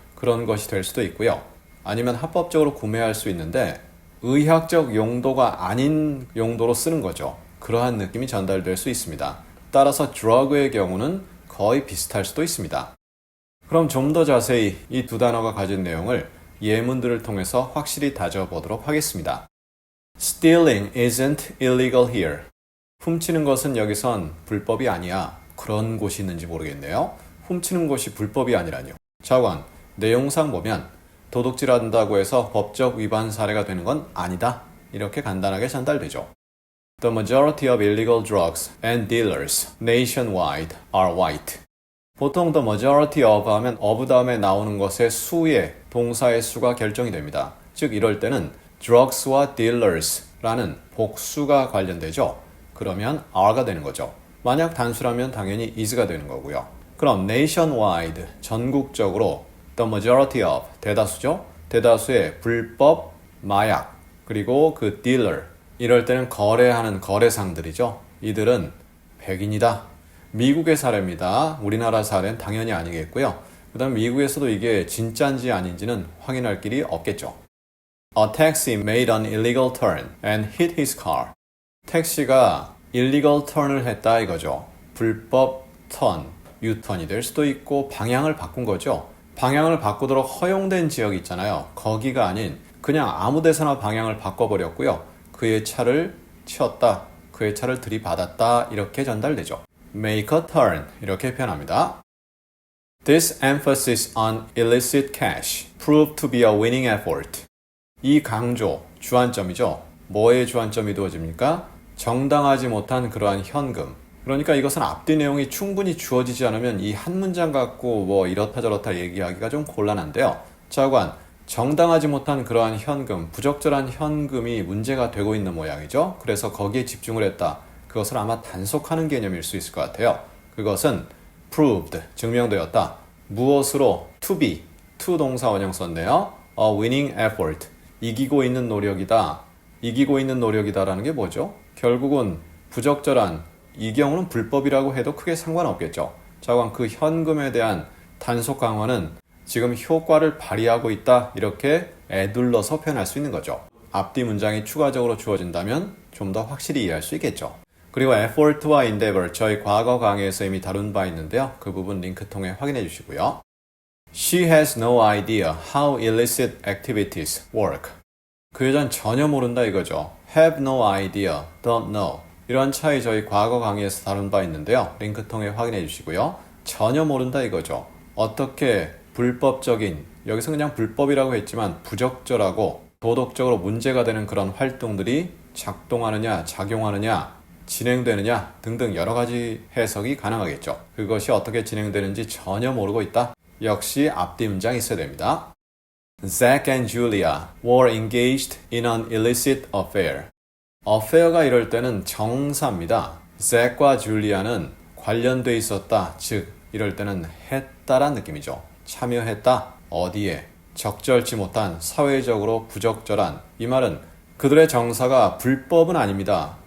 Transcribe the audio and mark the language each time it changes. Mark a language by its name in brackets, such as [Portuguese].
[Korean] 그런 것이 될 수도 있고요. 아니면 합법적으로 구매할 수 있는데 의학적 용도가 아닌 용도로 쓰는 거죠. 그러한 느낌이 전달될 수 있습니다. 따라서 drug의 경우는 거의 비슷할 수도 있습니다. 그럼 좀 더 자세히 이 두 단어가 가진 내용을 예문들을 통해서 확실히 다져보도록 하겠습니다. [English] Stealing isn't illegal here. [Korean] 훔치는 것은 여기선 불법이 아니야. 그런 곳이 있는지 모르겠네요. 훔치는 것이 불법이 아니라뇨. 자관, 내용상 보면 도둑질한다고 해서 법적 위반 사례가 되는 건 아니다. 이렇게 간단하게 전달되죠. [English] The majority of illegal drugs and dealers nationwide are white. [Korean] 보통 the majority of 하면 of 다음에 나오는 것의 수의 동사의 수가 결정이 됩니다. 즉 이럴 때는 drugs와 dealers라는 복수가 관련되죠. 그러면 are가 되는 거죠. 만약 단수라면 당연히 is가 되는 거고요. 그럼 nationwide, 전국적으로 the majority of, 대다수죠. 대다수의 불법, 마약, 그리고 그 dealer, 이럴 때는 거래하는 거래상들이죠. 이들은 백인이다. 미국의 사례입니다. 우리나라 사례는 당연히 아니겠고요. 그 다음 미국에서도 이게 진짜인지 아닌지는 확인할 길이 없겠죠. [English] A taxi made an illegal turn and hit his car. [Korean] 택시가 illegal turn을 했다 이거죠. 불법 턴, 유턴이 될 수도 있고 방향을 바꾼 거죠. 방향을 바꾸도록 허용된 지역이 있잖아요. 거기가 아닌 그냥 아무 데서나 방향을 바꿔버렸고요. 그의 차를 치웠다, 그의 차를 들이받았다 이렇게 전달되죠. [English] Make a turn [Korean] 이렇게 표현합니다. [English] This emphasis on illicit cash proved to be a winning effort. [Korean] 이 강조, 주안점이죠. 뭐에 주안점이 두어집니까? 정당하지 못한 그러한 현금. 그러니까 이것은 앞뒤 내용이 충분히 주어지지 않으면 이 한 문장 갖고 뭐 이렇다 저렇다 얘기하기가 좀 곤란한데요. 자관, 정당하지 못한 그러한 현금, 부적절한 현금이 문제가 되고 있는 모양이죠. 그래서 거기에 집중을 했다. 그것을 아마 단속하는 개념일 수 있을 것 같아요. 그것은 proved, 증명되었다. 무엇으로? to be, to 동사 원형 썼네요. [English] A winning effort, [Korean] 이기고 있는 노력이다. 이기고 있는 노력이다라는 게 뭐죠? 결국은 부적절한, 이 경우는 불법이라고 해도 크게 상관없겠죠. 자관, 그 현금에 대한 단속 강화는 지금 효과를 발휘하고 있다 이렇게 에둘러서 표현할 수 있는 거죠. 앞뒤 문장이 추가적으로 주어진다면 좀 더 확실히 이해할 수 있겠죠. 그리고 effort와 endeavor 저희 과거 강의에서 이미 다룬 바 있는데요. 그 부분 링크 통해 확인해 주시고요. [English] She has no idea how illicit activities work. [Korean] 그 여자는 전혀 모른다 이거죠. [English] have no idea, don't know. [Korean] 이러한 차이 저희 과거 강의에서 다룬 바 있는데요. 링크 통해 확인해 주시고요. 전혀 모른다 이거죠. 어떻게 불법적인, 여기서 그냥 불법이라고 했지만 부적절하고 도덕적으로 문제가 되는 그런 활동들이 작동하느냐, 작용하느냐, 진행되느냐 등등 여러 가지 해석이 가능하겠죠. 그것이 어떻게 진행되는지 전혀 모르고 있다. 역시 앞뒤 문장이 있어야 됩니다. [English] Zach and Julia were engaged in an illicit affair. [Korean] affair가 이럴 때는 정사입니다. Zach과 Julia는 관련돼 있었다. 즉 이럴 때는 했다란 느낌이죠. 참여했다. 어디에? 적절치 못한, 사회적으로 부적절한. 이 말은 그들의 정사가 불법은 아닙니다.